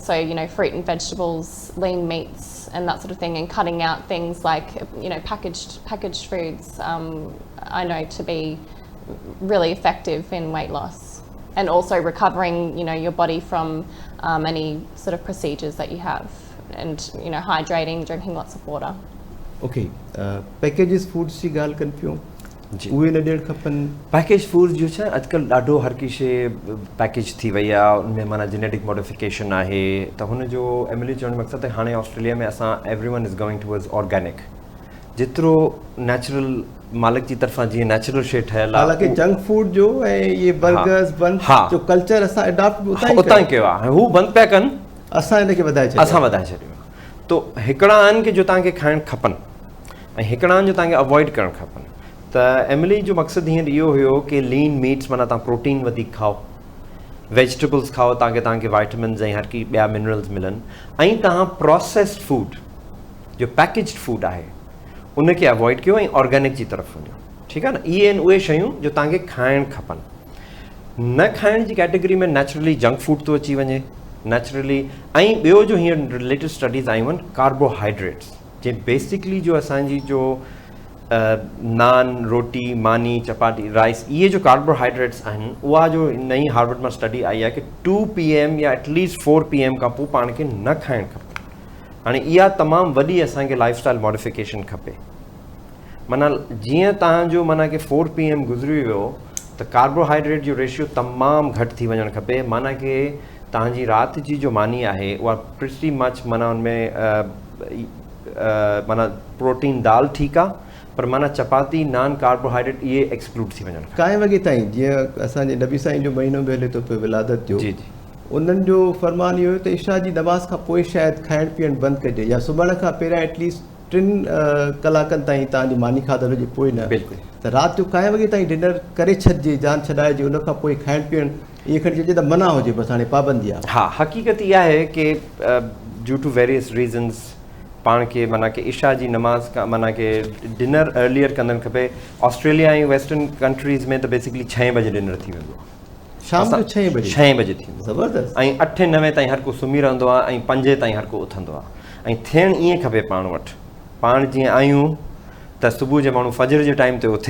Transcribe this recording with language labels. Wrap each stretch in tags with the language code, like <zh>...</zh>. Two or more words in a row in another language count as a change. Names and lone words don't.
<en>So, you know, fruit and vegetables, lean meats and that sort of thing, and cutting out things like, you know, packaged foods, I know to be really effective in weight loss, and also recovering, you know, your body from any sort of procedures that you have, and, you know, hydrating, drinking lots of water.</en> <sd>ओके</sd> <en>packages foods</en> <sd>जी ॻाल्हि कनि पियूं जी उहे न ॾियणु खपनि</sd> <en>package food</en> <sd>जो है अॼुकल्ह ॾाढो हर की शइ पैकेज थी वई आहे उनमें माना</sd> <en>genetic modification</en> <sd>आहे त हुनजो एमिली चवण जो मक़सदु आहे हाणे ऑस्ट्रेलिया में असां</sd> <en>everyone is going towards organic</en> <sd>जेतिरो नेचुरल मालिक जी तरफ़ां जीअं नेचुरल शइ ठहियल आहे हालांकि</sd> <en>junk food</en> <sd>जो ऐं इहे बर्गर्स बंद जो कल्चर असां अडॉप्ट उतां ई कयो आहे हू बंदि पिया कनि असां हिनखे वधाए छॾियो असां वधाए छॾियो तो हिकिड़ा आहिनि की जो तव्हांखे खाइणु खपनि ऐं हिकिड़ा आहिनि जो तव्हांखे अवॉइड करणु खपनि त एमिली जो मक़सदु हींअर इहो हुयो कि</sd> <en>lean meats</en> <sd>माना तव्हां प्रोटीन वधीक खाओ वेजिटेबल्स खाओ तव्हांखे वाइटामिन्स ऐं हर की ॿिया मिनरल्स मिलनि ऐं तव्हां</sd> <en>processed food</en> <sd>जो</sd> <en>packaged food</en> <sd>आहे उनखे अवॉइड कयो ऐं ऑर्गेनिक जी तरफ़ वञो ठीकु आहे न इहे आहिनि उहे शयूं जो तव्हांखे खाइणु खपनि न खाइण जी कैटेगरी में नेचुरली</sd> <en>junk food</en> <sd>थो अची वञे नेचुरली ऐं ॿियो जो हींअर</sd> <en>related studies</en> <sd>आयूं आहिनि कार्बोहाइड्रेट्स जे बेसिकली जो असांजी जो नान रोटी मानी चपाटी राइस इहे जो कार्बोहाइड्रेट्स आहिनि उहा जो नई हार्वर्ड मां स्टडी आई आहे कि 2 PM या एटलीस्ट 4 PM खां पोइ पाण खे न खाइणु खपे हाणे इहा तमामु वॾी असांखे</sd> <en>lifestyle modification</en> <sd>खपे माना जीअं तव्हांजो माना कि 4 PM गुज़री वियो त कार्बोहाइड्रेट जो रेशियो तमामु घटि थी वञणु खपे माना कि तव्हांजी राति जी जो मानी आहे उहा</sd> <en>pretty much</en> <sd>माना उनमें माना प्रोटीन दाल ठीकु आहे पर माना चपाती नान कार्बोहाइड्रेट इहे एक्सक्लूड थी वञनि काएं वॻे ताईं जीअं असांजे नबी साईं जो महीनो बि हले थो पियो विलादत जो जी जी उन्हनि जो फरमान इहो हुयो त इशा जी नमाज़ खां पोइ शायदि खाइणु पीअणु बंदि कजे या सुम्हण खां पहिरियां एटलीस्ट 3 कलाकनि ताईं तव्हांजी मानी खाधल हुजे पोइ न बिल्कुलु त राति जो काएं वॻे ताईं डिनर करे छॾिजे जान छॾाइजे उन खां पोइ खाइणु पीअणु इहे खणी चइजे त मना हुजे बसि हाणे पाबंदी आहे हा हक़ीक़त इहा आहे कि</sd> <en>due to various reasons</en> <sd>पाण खे माना कि इशा जी नमाज़ खां माना कि</sd> <en>dinner earlier</en> <sd>कंदड़ खपे ऑस्ट्रेलिया ऐं</sd> <en>western countries</en> <sd>में त बेसिकली 6 बजे डिनर थी वेंदो आहे शाम जो 6 बजे 6 बजे थींदो ज़बरदस्त ऐं 8-9 ताईं हर को सुम्ही रहंदो आहे ऐं 5 ताईं हर को उथंदो आहे ऐं थियणु ईअं खपे पाण वटि पाण जीअं आहियूं त सुबुह जो माण्हू फजर जे टाइम ते उथे</sd>